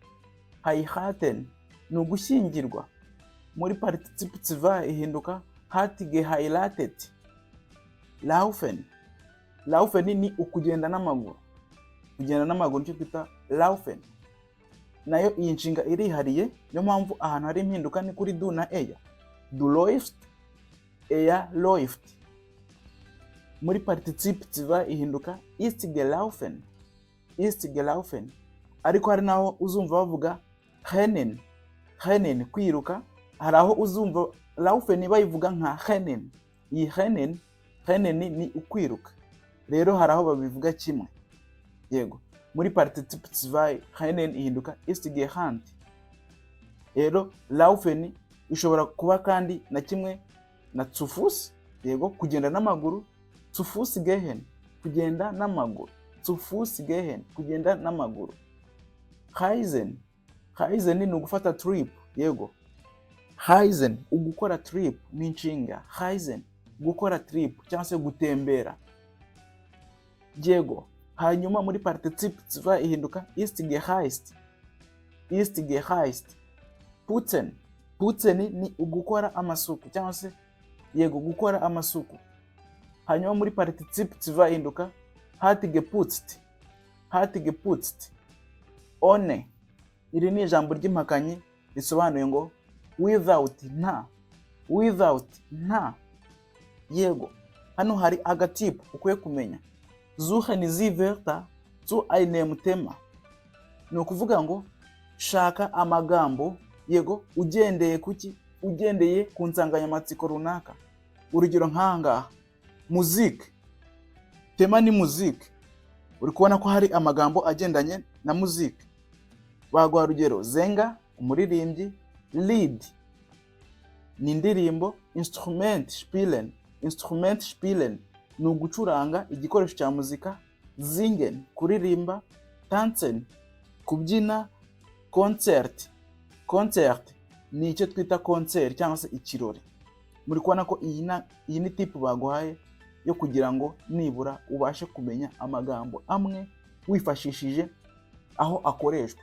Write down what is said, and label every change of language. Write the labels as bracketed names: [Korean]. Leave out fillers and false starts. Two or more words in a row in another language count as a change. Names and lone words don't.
[Kinyarwanda] Heiraten ni ugushyingirwa. Muri participe zwei ihinduka [German] hat geheiratet. [Kinyarwanda] Laufen. Laufen ni ukugenda n'amaguru. Kugenda n'amaguru nicyo twita laufen. Nayo iyi nshinga irihariye, niyo mpamvu ahantu hari impinduka ni kuri du na eya. [German] Du läufst, er läuft. [Kinyarwanda] Muri participe zwei ihinduka [German] ist gelaufen. Ist gelaufen. [Kinyarwanda] Ariko hari naho uzumva bavuga rennen. Rennen kwiruka. Hari aho uzumva laufen bayivuga nka rennen. Iyi rennen, rennen ni ukwiruka. Rero hari aho babivuga kimwe. Yego. Muri participe zwei rennen ihinduka [German] ist gerannt. [Kinyarwanda] Rero laufen ishobora kuba kandi na kimwe na [German] zu Fuß. [Kinyarwanda] Yego, kugenda n'amaguru. [German] Zu Fuß gehen, [Kinyarwanda] kugenda n'amaguru. [German] Zu Fuß gehen, [Kinyarwanda] kugenda n'amaguru. Reisen. Reisen ni ugufata trip. Yego. Reisen, ugukora trip ni inshinga. Reisen, gukora trip cyangwa se gutembera. Yego. Hanyuma muri participe zwei ihinduka [German] ist gereist. Ist gereist. Putzen. [Kinyarwanda] Putzen ni ugukora amasuku cyangwa se yego gukora amasuku. Hanyuma muri participe zwei ihinduka [German] hat geputzt. Hat geputzt. Ohne. [Kinyarwanda] Iri ni ijambo ry'impakanyi risobanuye ngo without nta. Without nta. Yego. Hano hari agatipu ukwiye kumenya. [German] Suchen Sie Wörter zu einem Thema. [Kinyarwanda] Ni ukuvuga ngo shaka amagambo yego ugendeye kuki? Ugendeye ku nsanganyamatsiko runaka. Urugero nk'ahangaha musique. Tema ni musique. Uri kubona ko hari amagambo agendanye na musique. Baguha urugero zenga umuririmbyi, Lied ni indirimbo, [German] Instrument spielen. Instrument spielen [Kinyarwanda] ni ugucuranga igikoresho cya muzika, Singen kuririmba, Tanzen kubyina, Concert. Concert ni icyo twita concert cyangwa se ikirori. Muri kubona ko iyi ni tipu baguhaye yo kugira ngo nibura ubashe kumenya amagambo amwe wifashishije aho akoreshwa.